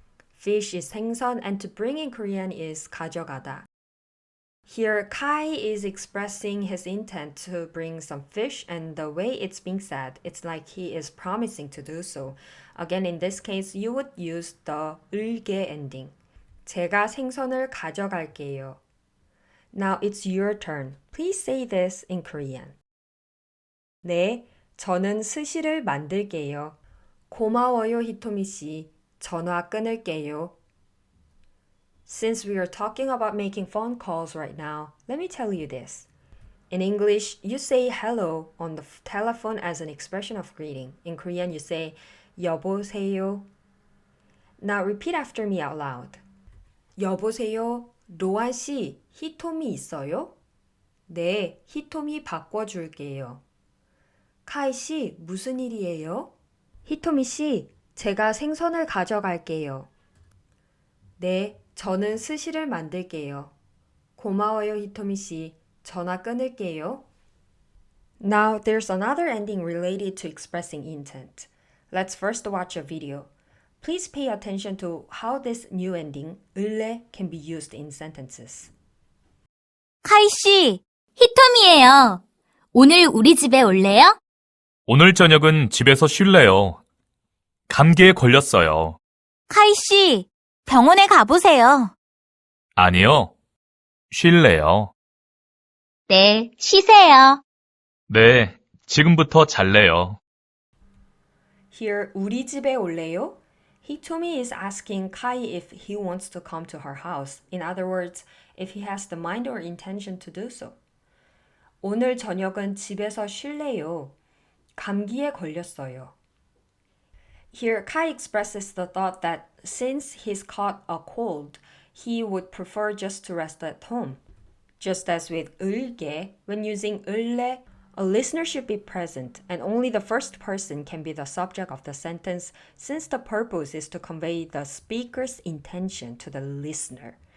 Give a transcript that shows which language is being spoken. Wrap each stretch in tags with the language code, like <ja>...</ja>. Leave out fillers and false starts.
<en>Fish is 생선 and to bring in Korean is 가져가다. Here, Kai is expressing his intent to bring some fish, and the way it's being said, it's like he is promising to do so. Again, in this case, you would use the 을게 ending.</en> <ko>제가 생선을 가져갈게요.</ko> <en>Now it's your turn. Please say this in Korean.</en> <ko>네, 저는 스시를 만들게요. 고마워요, 히토미 씨. 전화 끊을게요.</ko> <en>Since we are talking about making phone calls right now, let me tell you this. In English, you say hello on the telephone as an expression of greeting. In Korean, you say 여보세요. Now repeat after me out loud.</en> <ko>여보세요. 로한 씨, 히토미 있어요? 네, 히토미 바꿔줄게요. 카이 씨, 무슨 일이에요? 히토미 씨, 제가 생선을 가져갈게요. 네, 저는 스시를 만들게요. 고마워요, 히토미 씨. 전화 끊을게요.</ko> <en>Now, there's another ending related to expressing intent. Let's first watch a video. Please pay attention to how this new ending, 을래, can be used in sentences.</en> <ko>카이 씨, 히토미예요. 오늘 우리 집에 올래요? 오늘 저녁은 집에서 쉴래요. 감기에 걸렸어요. 카이 씨, 병원에 가보세요. 아니요. 쉴래요. 네, 쉬세요. 네, 지금부터 잘래요.</ko> <en>Here,</en> <ko>우리 집에 올래요?</ko> <en>Hitomi is asking Kai if he wants to come to her house. In other words, if he has the mind or intention to do so.</en> <ko>오늘 저녁은 집에서 쉴래요. 감기에 걸렸어요.</ko> <en>Here, Kai expresses the thought that since he's caught a cold, he would prefer just to rest at home. Just as with 을게, when using 을래, A listener should be present, and only the first person can be the subject of the sentence since the purpose is to convey the speaker's intention to the listener.</en>